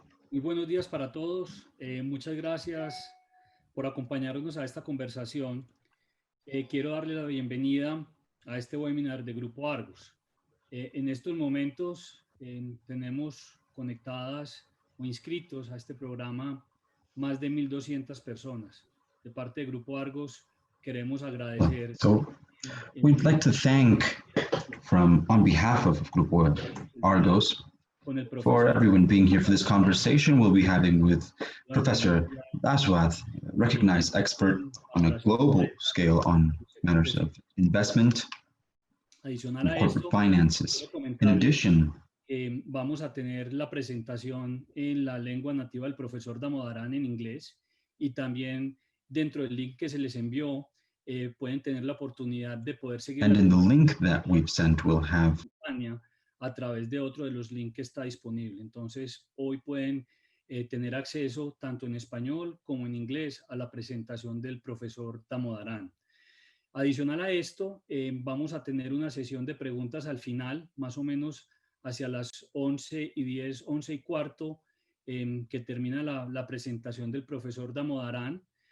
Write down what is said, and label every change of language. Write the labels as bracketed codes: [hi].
[es] Muy buenos días para todos. Muchas gracias por acompañarnos a esta conversación. Quiero darle la bienvenida a este webinar de Grupo Argos. En estos momentos tenemos conectadas o inscritos a este programa más de 1,200 personas. De parte de Grupo Argos queremos agradecer. [en] So we'd like to thank on behalf of Grupo Argos for everyone being here for this conversation we'll be having with Professor Aswath, recognized expert on a global scale on matters of investment and corporate finances. In addition, [es] vamos a tener la presentación en la lengua nativa del profesor Damodaran en inglés, y también dentro del link que se les envió pueden tener la oportunidad de poder seguir [en] and in the link that we've sent we'll have [es] a través de otro de los links que está disponible. Entonces hoy pueden tener acceso tanto en español como en inglés a la presentación del profesor Damodaran. Adicional a esto, vamos a tener una sesión de preguntas al final, más o menos hacia las 11:10, 11:15, que termina la presentación del profesor Damodaran.